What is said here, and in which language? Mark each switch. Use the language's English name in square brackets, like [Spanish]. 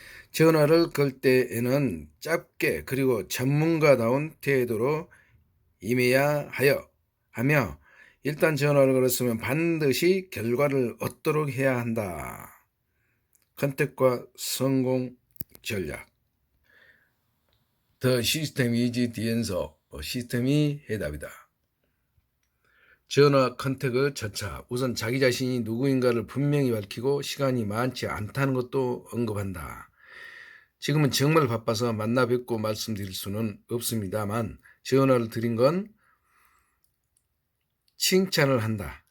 [Korean] 전화를 걸 때에는 짧게 그리고 전문가다운 태도로 임해야 하며 일단 전화를 걸었으면 반드시 결과를 얻도록 해야 한다. 컨택과 성공 전략. [English] The system is the answer. [Korean] 시스템이 해답이다. 전화 컨택의 절차. 우선 자기 자신이 누구인가를 분명히 밝히고 시간이 많지 않다는 것도 언급한다. 지금은 정말 바빠서 만나 뵙고 말씀드릴 수는 없습니다만 전화를 드린 건 칭찬을 한다.